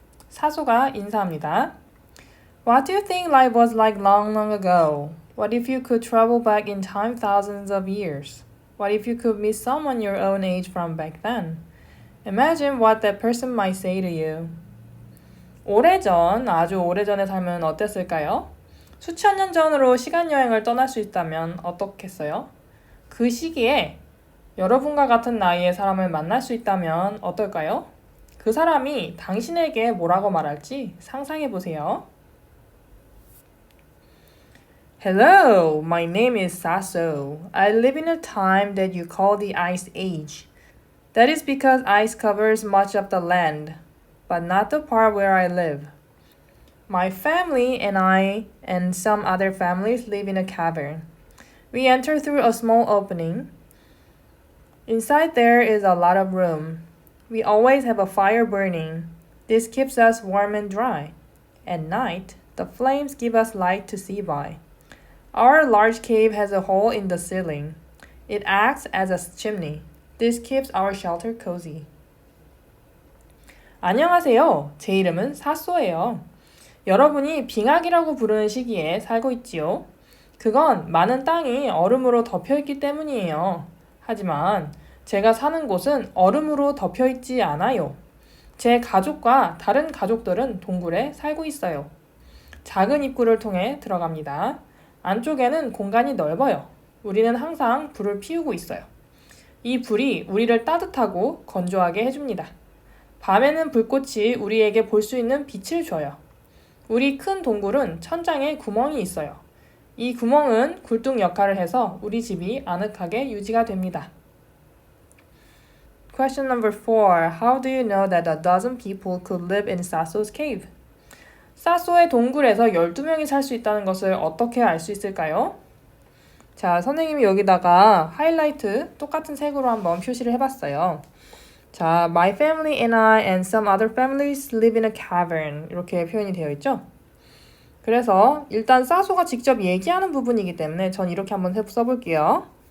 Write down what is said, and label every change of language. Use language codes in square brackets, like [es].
[ko] 사소가 인사합니다. [en] What do you think life was like long, long ago? What if you could travel back in time thousands of years? What if you could meet someone your own age from back then? Imagine what that person might say to you. [ko] 오래전, 아주 오래전에 살면 어땠을까요? 수천 년 전으로 시간여행을 떠날 수 있다면 어떻겠어요? 그 시기에 여러분과 같은 나이의 사람을 만날 수 있다면 어떨까요? 그 사람이 당신에게 뭐라고 말할지 상상해보세요. [en] Hello, my name is Sasso. I live in a time that you call the Ice Age. That is because ice covers much of the land, but not the part where I live. My family and I and some other families live in a cavern. We enter through a small opening. Inside there is a lot of room. We always have a fire burning. This keeps us warm and dry. At night, the flames give us light to see by. Our large cave has a hole in the ceiling. It acts as a chimney. This keeps our shelter cozy. [ko] 안녕하세요. 제 이름은 사쏘예요. 여러분이 빙하기라고 부르는 시기에 살고 있지요. 그건 많은 땅이 얼음으로 덮여 있기 때문이에요. 하지만 제가 사는 곳은 얼음으로 덮여 있지 않아요. 제 가족과 다른 가족들은 동굴에 살고 있어요. 작은 입구를 통해 들어갑니다. 안쪽에는 공간이 넓어요. 우리는 항상 불을 피우고 있어요. 이 불이 우리를 따뜻하고 건조하게 해줍니다. 밤에는 불꽃이 우리에게 볼 수 있는 빛을 줘요. 우리 큰 동굴은 천장에 구멍이 있어요. 이 구멍은 굴뚝 역할을 해서 우리 집이 아늑하게 유지가 됩니다. [en] Question number 4. How do you know that a dozen people could live in Saso's cave? [ko] 사소의 동굴에서 12명이 살 수 있다는 것을 어떻게 알 수 있을까요? 자, 선생님이 여기다가 하이라이트 똑같은 색으로 한번 표시를 해봤어요. 자, [en] my family and I and some other families live in a cavern [ko] 이렇게 표현이 되어 있죠. 그래서 일단 사소가 직접 얘기하는 부분이기 때문에 전 이렇게 한번 써볼게요.